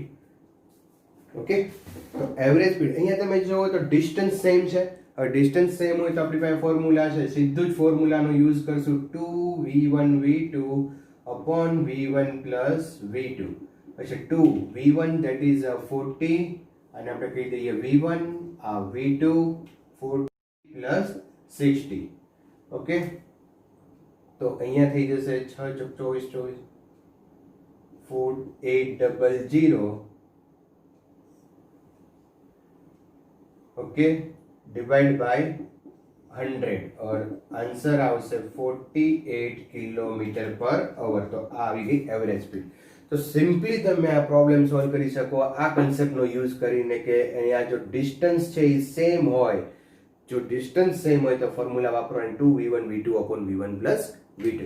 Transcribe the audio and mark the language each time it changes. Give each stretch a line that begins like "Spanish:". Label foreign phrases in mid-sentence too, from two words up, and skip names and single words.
Gujarati: ઓકે, તો
English: average speed
Gujarati: અહીંયા તમે જુઓ તો
English: distance same
Gujarati: છે. હવે
English: distance same
Gujarati: હોય તો આપણી પાસે ફોર્મ્યુલા છે, સીધું જ ફોર્મ્યુલાનો યુઝ કરશું
English: 2v1v2 upon v1 plus v2.
Gujarati: પછી
English: 2v1 that is 40
Gujarati: અને આપણે કહી દઈએ
English: v1 v2 40 plus 60.
Gujarati: ઓકે, તો અહીંયા થઈ જશે 6 24 4800.
English: okay, divide by 100 और आंसर આવશે 48 km/h.
Gujarati: તો આ આવી ગઈ
English: average speed.
Gujarati: તો સિમ્પલી તમે આ
English: problem solve
Gujarati: કરી શકો આ કન્સેપ્ટનો યુઝ કરીને કે અહીંયા જો ડિસ્ટન્સ છે એ સેમ હોય, જો
English: distance same
Gujarati: હોય તો ફોર્મ્યુલા વાપરો અને
English: 2v1v2 upon v1 plus v2.